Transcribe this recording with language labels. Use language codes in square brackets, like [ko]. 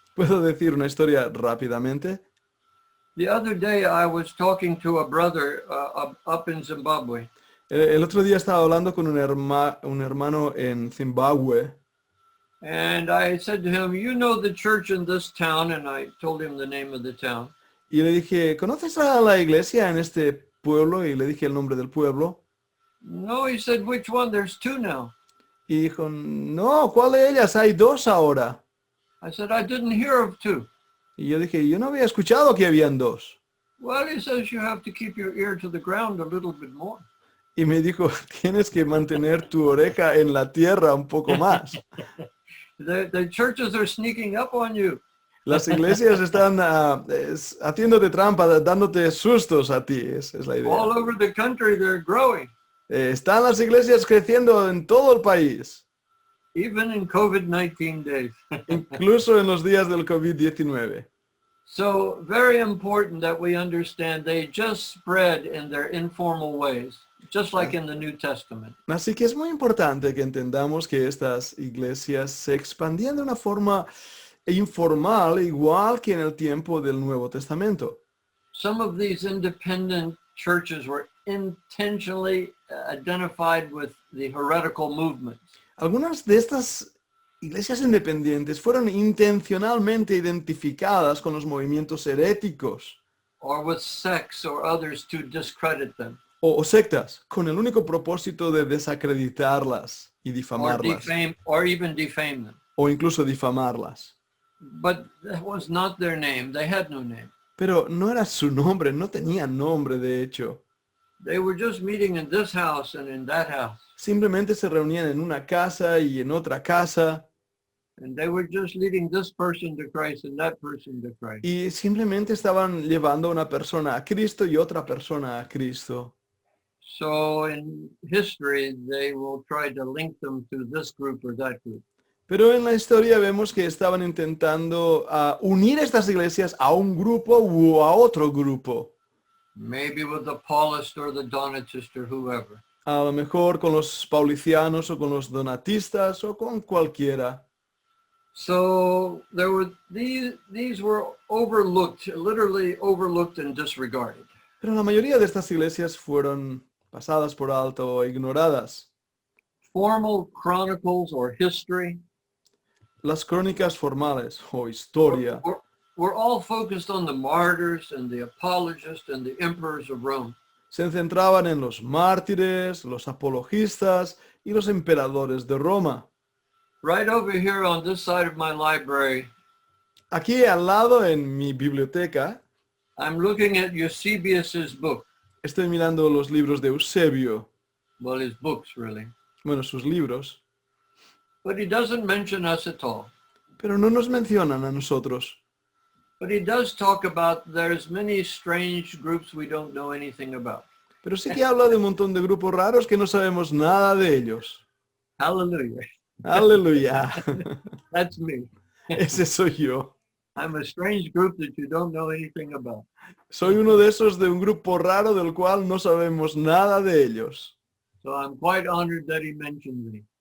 [es] ¿Puedo decir una historia rápidamente? [en] The other day I was talking to a brother up in Zimbabwe. [es] El otro día estaba hablando con un hermano en Zimbabue [en] And I said to him, you know the church in this town? And I told him the name of the town. [es] y le dije, ¿conoces a la iglesia en este pueblo? Y le dije el nombre del pueblo. [en] No, he said, which one? There's two now. [es] Y dijo, no, ¿cuál de ellas? Hay dos ahora. [en] I said, I didn't hear of two. [es] Y yo dije, yo no había escuchado que habían dos. [en] Well, he says you have to keep your ear to the ground a little bit more. [es] Y me dijo, tienes que mantener tu oreja en la tierra un poco más. [en] The churches are sneaking up on you. [es] Las iglesias están haciéndote trampa, dándote sustos a ti, es la idea. [en] All over the country, they're growing. [es] Están las iglesias creciendo en todo el país, [en] Even in COVID-19 days. [es] incluso en los días del COVID-19. [en] So very important that we understand they just spread in their informal ways, just like in the New Testament. [es] Así que es muy importante que entendamos que estas iglesias se expandían de una forma informal, igual que en el tiempo del Nuevo Testamento. [en] Some of these independent churches were intentionally identified with the heretical movements. [es] Algunas de estas iglesias independientes fueron intencionalmente identificadas con los movimientos heréticos [en] Or with sects or others to discredit them [es] o sectas, con el único propósito de desacreditarlas y [en] or [es] difamarlas, [en] defame or even defame them. [es] o incluso difamarlas. [en] But that was not their name. They had no name. [es] Pero no era su nombre, no tenía nombre de hecho. [en] They were just meeting in this house and in that house. [es] Simplemente se reunían en una casa y en otra casa [en] And they were just leading this person to Christ and that person to Christ. [es] y simplemente estaban llevando a una persona a Cristo y otra persona a Cristo. [en] So in history, they will try to link them to this group or that group. [es] Pero en la historia vemos que estaban intentando unir estas iglesias a un grupo u a otro grupo. [en] Maybe with the Paulist or the Donatist or whoever. [es] A lo mejor con los paulicianos o con los donatistas o con cualquiera. [en] So there were these were overlooked, literally overlooked and disregarded. [es] Pero la mayoría de estas iglesias fueron pasadas por alto o ignoradas. [en] Formal chronicles or history [es] Las crónicas formales o historia [en] were all focused on the martyrs and the apologists and the emperors of Rome. [es] se centraban en los mártires, los apologistas y los emperadores de Roma. [en] Right over here on this side of my library, [es] Aquí al lado en mi biblioteca [en] I'm looking at Eusebius's book. [es] estoy mirando los libros de Eusebio, [en] Well, his books really. [es] bueno, sus libros, [en] But he doesn't mention us at all. [es] pero no nos mencionan a nosotros. [en] But he does talk about there's many strange groups we don't know anything about. [es] Pero sí que habla de un montón de grupos raros que no sabemos nada de ellos. [en] Hallelujah. [es] Aleluya. [en] That's me. [es] Ese soy yo. [en] I'm a strange group that you don't know anything about. [es] Soy uno de esos de un grupo raro del cual no sabemos nada de ellos. [en] So I'm quite honored that he mentioned me.